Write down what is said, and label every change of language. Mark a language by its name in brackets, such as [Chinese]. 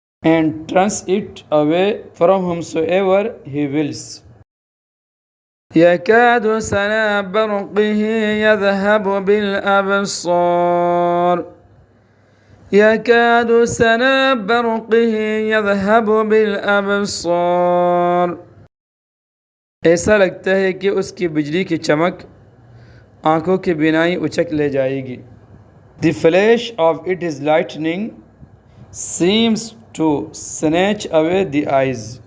[English] And turns it away from whomsoever he wills. [Arabic] يَكَادُ سَنَا بَرْقِهِ يَذْهَبُ بِالْأَبْصَارِ، [Urdu] يَكَادُ سَنَا بَرْقِهِ يَذْهَبُ بِالْأَبْصَارِ، ایسا لگتا ہے کہ اس کی بجلی کی چمک آنکھوں کی بینائی اچک لے جائے گی. [English] The flash of its lightning seems to snatch away the eyes.